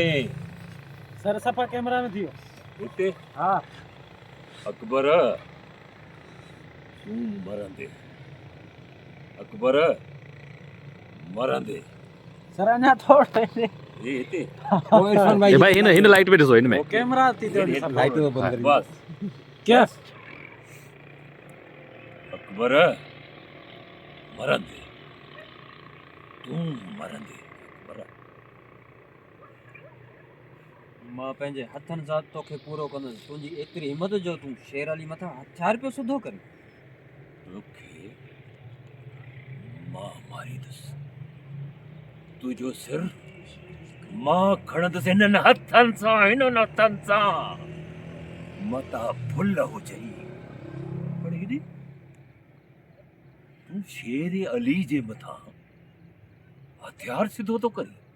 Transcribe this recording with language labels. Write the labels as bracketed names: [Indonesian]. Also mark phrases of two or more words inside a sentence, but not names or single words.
[Sindhi] सर सफ़ा कैमरा में थियो हिते हा अकबर तूं मरंदे अकबर मरंदे सर अञा थोड़ो ये हिते ओ इरफान भाई ए भाई हिन लाइट पे ॾिसो हिन में कैमरा थी तो लाइट तो बंद करी बस क्या अकबर मरंदे तूं मरंदे अकबर मां पंहिंजे हथनि सां तोखे पूरो कंदुसि तुंहिंजी एतिरी हिमत जो तूं शेर अली मथां हथियार पियो सिधो करे तोखे मां मारींदुसि तुंहिंजो सिर मां खणंदुसि हिननि हथनि सां मता फुल हुजई पर हेॾे तूं शेर अली जे मथां हथियार सिधो थो करी